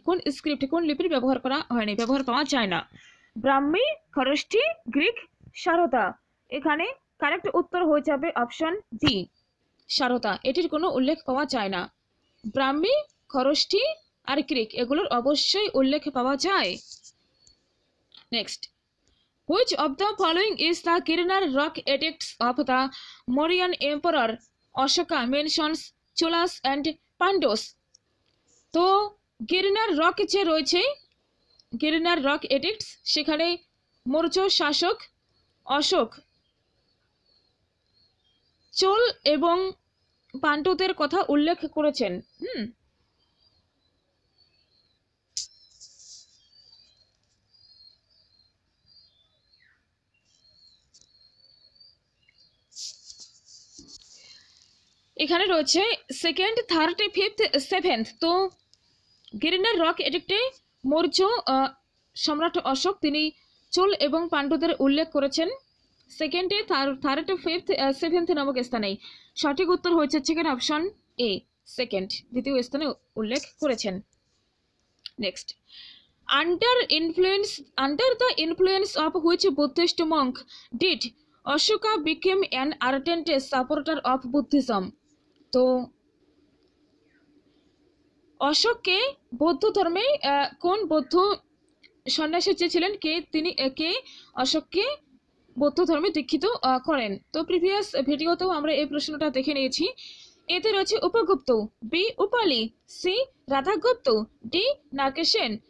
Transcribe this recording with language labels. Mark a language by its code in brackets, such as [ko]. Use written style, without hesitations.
[bn] কোন স্ক্রিপ্ট, কোন লিপির ব্যবহার করা হয়নি, ব্যবহার পাওয়া যায় না? ব্রাহ্মী, খরষ্ঠী, গ্রিক, সারদা। এখানে কারেক্ট উত্তর হয়ে যাবে অপশন ডি, সারদা। এটির কোনো উল্লেখ পাওয়া যায় না। ব্রাহ্মী, খরষ্ঠী আর গ্রিক এগুলোর অবশ্যই উল্লেখ পাওয়া যায়। [en] Next, which of the following is the Girnar rock edicts of the Mauryan emperor Ashoka mentions Cholas and Pandos? [bn] তো গিরনার রক যে রয়েছে, গিরনার রক এডিক্টস, সেখানে মৌর্য শাসক অশোক চোল এবং পাণ্ড্যদের কথা উল্লেখ করেছেন? এখানে রয়েছে সেকেন্ড, থার্ড, ফিফথ, সেভেন্থ। তো গিরনার রক এডিক্টে মৌর্য সম্রাট অশোক তিনি চোল এবং পাণ্ড্যদের উল্লেখ করেছেন সেকেন্ডে, থার্ড, ফিফথ, সেভেন্থ নামক স্থানে। সঠিক উত্তর হয়েছে সেকেন্ড অপশন এ, সেকেন্ড, দ্বিতীয় স্থানে উল্লেখ করেছেন। [en] Next, under the influence of which Buddhist monk did Ashoka became an ardent supporter of Buddhism? [bn] তো অশোককে বৌদ্ধ ধর্মে কোন বৌদ্ধ সন্ন্যাসী ছিলেন, কে অশোককে বৌদ্ধ ধর্মে দীক্ষিত করেন? তো প্রিভিয়াস ভিডিওতেও আমরা এই প্রশ্নটা দেখে নিয়েছি। এতে রয়েছে Upagupta, B উপালি, C Radhagupta, D নাগেসেন।